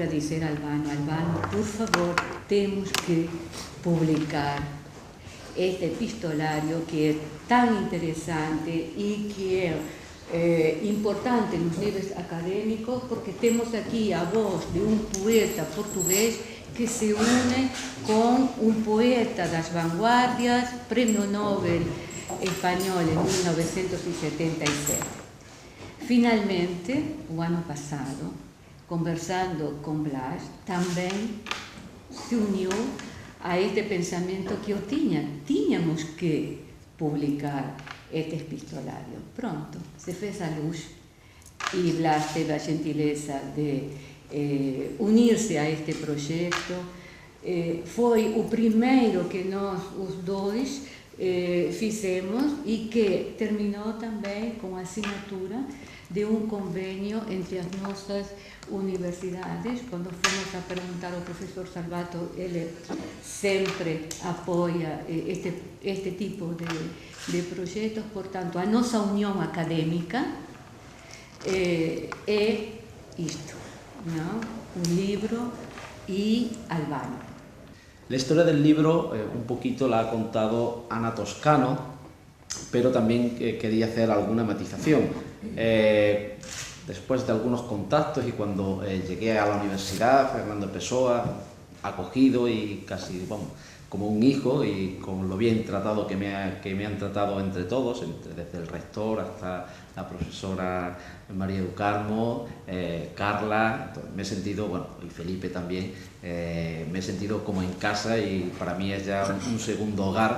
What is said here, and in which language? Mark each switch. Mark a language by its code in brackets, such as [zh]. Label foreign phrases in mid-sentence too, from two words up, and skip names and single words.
[gl] a dizer a Albano, por favor, temos que publicar este epistolario que é tan interesante e que é importante nos níveis académicos, porque temos aquí a voz de un poeta portugués que se une con un poeta das vanguardias, Premio Nobel español en 1977. Finalmente, o ano pasado, conversando con Blas, tamén se uniu a este pensamento que eu tiñamos que publicar este epistolario. Pronto, se fez a luz e Blas teve a gentileza de unirse a este proxecto. [pt] Foi o primeiro que nós, os dois, fizemos e que terminou também com a assinatura de um convênio entre as nossas universidades. Quando fomos a perguntar ao professor Salvato, ele sempre apoia este tipo de projetos. Portanto, a nossa união acadêmica é isto, [es] ¿no? Un libro y Albano. La historia del libro un poquito la ha contado Ana Toscano, pero también quería hacer alguna matización. Después de algunos contactos y cuando llegué a la universidad, Fernando Pessoa, acogido y casi como un hijo, y con lo bien tratado que me han tratado entre todos, desde el rector hasta la profesora María do Carmo, Carla, me he sentido, y Felipe también, me he sentido como en casa y para mí es ya un segundo hogar.